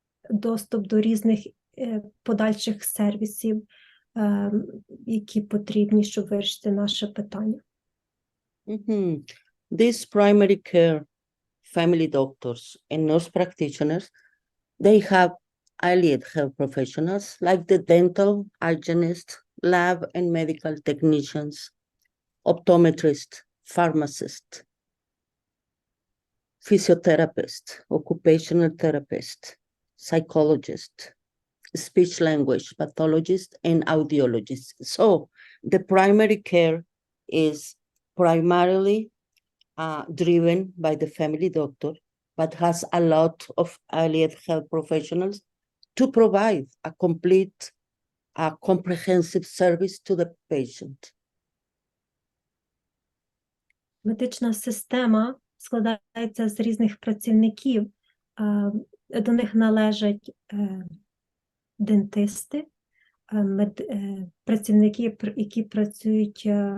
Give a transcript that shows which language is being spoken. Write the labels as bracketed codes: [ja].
[uk] доступ до різних подальших сервісів, які потрібні, щоб вирішити наше питання. [en] These primary care family doctors and nurse practitioners, they have allied health professionals like the dental, hygienist, lab and medical technicians, optometrists, pharmacist, physiotherapist, occupational therapist, psychologist, speech language pathologist, and audiologist. So the primary care is primarily driven by the family doctor, but has a lot of allied health professionals to provide a complete, comprehensive service to the patient. [uk] Медична система складається з різних працівників. До них належать дентисти, працівники, які працюють